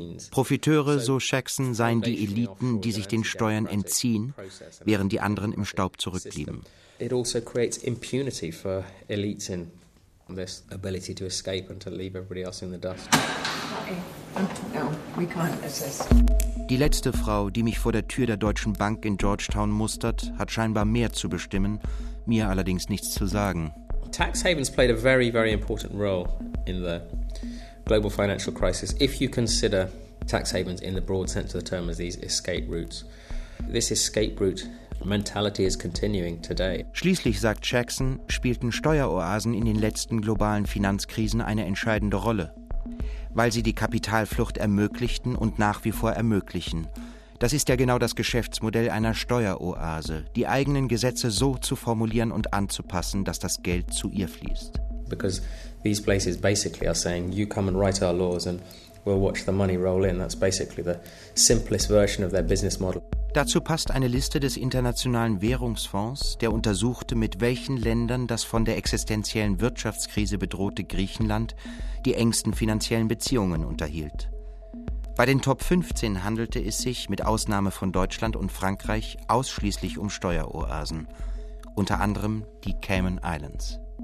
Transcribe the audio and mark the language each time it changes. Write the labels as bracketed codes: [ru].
[de] Profiteure, so Jackson, seien die Eliten, die sich den Steuern entziehen, während die anderen im Staub zurückblieben. [en] It also creates impunity for elites in this ability to escape and to leave everybody else in the dust. [de] Die letzte Frau, die mich vor der Tür der Deutschen Bank in Georgetown mustert, hat scheinbar mehr zu bestimmen, mir allerdings nichts zu sagen. [en] Tax havens played a very, very important role in the global financial crisis, if you consider tax havens in the broad sense of the term as these escape routes. This escape route mentality is continuing today. [de] Schließlich, sagt Jackson, spielten Steueroasen in den letzten globalen Finanzkrisen eine entscheidende Rolle. Weil sie die Kapitalflucht ermöglichten und nach wie vor ermöglichen. Das ist ja genau das Geschäftsmodell einer Steueroase, die eigenen Gesetze so zu formulieren und anzupassen, dass das Geld zu ihr fließt. [en] Because these places basically are saying, you come and write our laws and we'll watch the money roll in. That's basically the simplest version of their business model. [de] Dazu passt eine Liste des Internationalen Währungsfonds, der untersuchte, mit welchen Ländern das von der existenziellen Wirtschaftskrise bedrohte Griechenland die engsten finanziellen Beziehungen unterhielt. Bei den Top 15 handelte es sich, mit Ausnahme von Deutschland und Frankreich, ausschließlich um Steueroasen, unter anderem die Cayman Islands.